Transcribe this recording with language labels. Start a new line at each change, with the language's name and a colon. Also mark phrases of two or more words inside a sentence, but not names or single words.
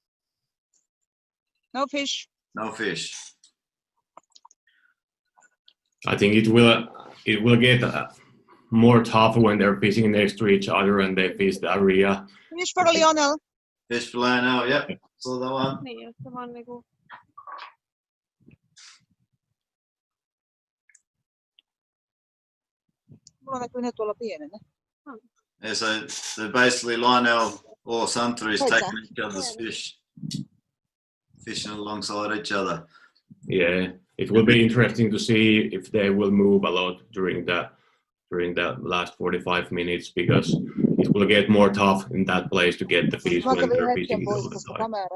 English: No fish. No fish. I think it will get more tough when they're fishing next to each other and they fish the area. Fish for Lionel. Fish for Lionel, yep. Saw that one.
Finnish: Mulla näkyy ne tuolla pienenä.
English: Yeah, so basically Lionel or Santeri is taking each other's fish, fishing alongside each other. Yeah, it will be interesting to see if they will move a lot during the last 45 minutes, because it will get more tough in that place to get the fish when they're fishing all the time.